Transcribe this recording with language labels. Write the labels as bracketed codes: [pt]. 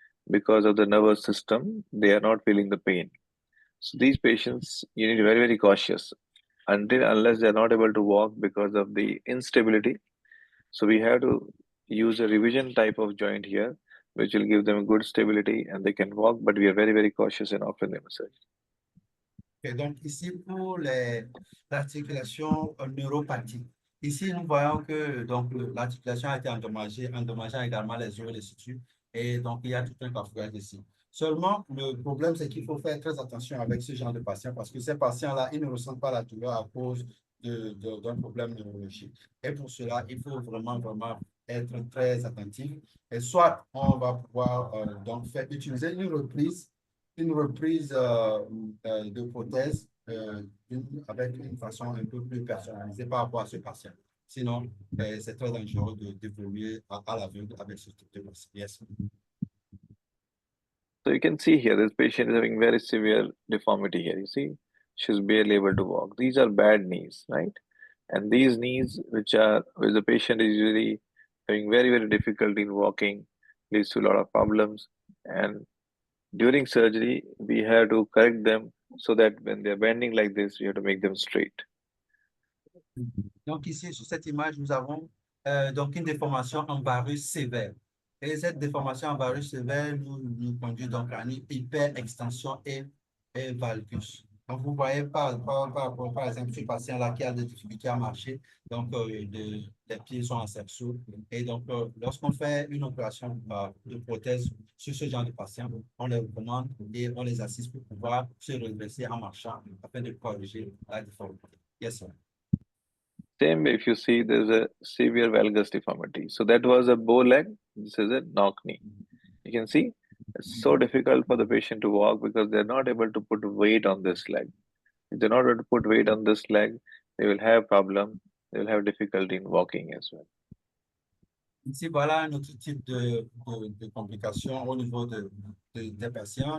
[en] Because of the nervous system, they are not feeling the pain. So these patients, you need to be very, very cautious unless they're not able to walk because of the instability. So we have to use a revision type of joint here, which will give them good stability and they can walk, but we are very, very cautious in offering them a surgery. [fr] Et donc, ici, pour l'articulation neuropathique, ici, nous voyons que l'articulation a été endommageant également les os et les suture. Et donc, il y a tout un cafouillage ici. Seulement, le problème, c'est qu'il faut faire très attention avec ce genre de patients parce que ces patients-là, ils ne ressentent pas la douleur à cause d'un problème neurologique. Et pour cela, il faut vraiment, vraiment être très attentif. Et soit on va pouvoir donc faire utiliser une reprise de prothèse avec une façon un peu plus personnalisée par rapport à ce patient. Sinon, c'est très dangereux d'évoluer à l'aveugle avec ce type de patient. [en] Yes. So you can see here, this patient is having very severe deformity here. You see, she's barely able to walk. These are bad knees, right? And these knees, which the patient is usually having very, very difficulty in walking, leads to a lot of problems. And during surgery, we have to correct them so that when they're bending like this, we have to make them straight. [fr] Donc ici, sur cette image, nous avons donc une déformation en varus sévère. Et cette déformation en varus sévère nous conduit donc à une hyperextension et valgus. Donc vous voyez par exemple ce patient-là qui a des difficultés à marcher, donc les pieds sont en cerceau. Et donc lorsqu'on fait une opération de prothèse sur ce genre de patient, on les recommande et on les assiste pour pouvoir se redresser en marchant afin de corriger la déformité. [en] Yes, sir. Same if you see there's a severe valgus deformity. So that was a bow leg. This is a knock knee. You can see it's so difficult for the patient to walk because they're not able to put weight on this leg. If they're not able to put weight on this leg, they will have problem. They will have difficulty in walking as well. [fr] Ici, voilà un autre type de complications au niveau des patients.